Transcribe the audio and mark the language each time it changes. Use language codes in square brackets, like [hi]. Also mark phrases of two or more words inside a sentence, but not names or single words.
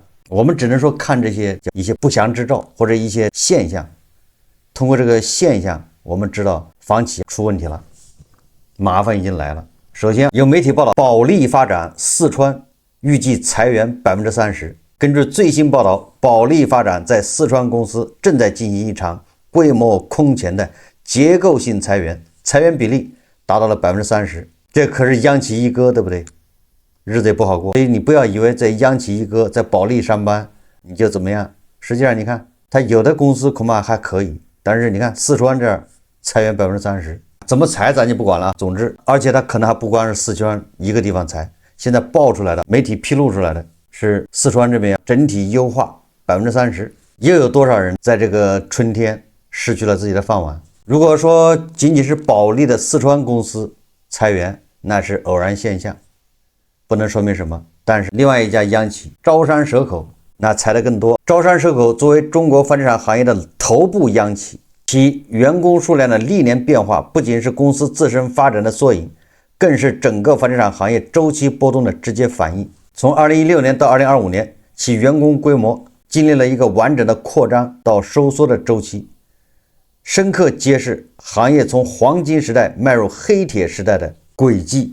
[zh] 我們只能說看這些一些不祥之兆或者一些現象，通過這個現象，我們知道房企出問題了，麻煩已經來了。首先有媒體報道，保利發展四川預計裁員30%。根據最新報道，保利發展在四川公司正在進行一場規模空前的結構性裁員，裁員比例達到了30%，這可是央企一哥，對不對？日子也不好過，所以你不要以為在央企一哥在保利上班你就怎麼樣，實際上你看他有的公司恐怕還可以，但是你看四川這兒裁員30%，怎麼裁咱就不管了。總之，而且他可能還不光是四川一個地方裁，現在爆出來的媒體披露出來的是四川這邊整體優化30%，又有多少人在這個春天失去了自己的飯碗？如果說僅僅是保利的四川公司裁員，那是偶然現象，不能說明什麼。但是另外一家央企招商蛇口那裁的更多。招商蛇口作為中國房地產行業的頭部央企，其員工數量的歷年變化不僅是公司自身發展的縮影，更是整個房地產行業周期波動的直接反應。從2016年到2025年，其員工規模經歷了一個完整的擴張到收縮的周期，深刻揭示行業從黃金時代邁入黑鐵時代的軌跡。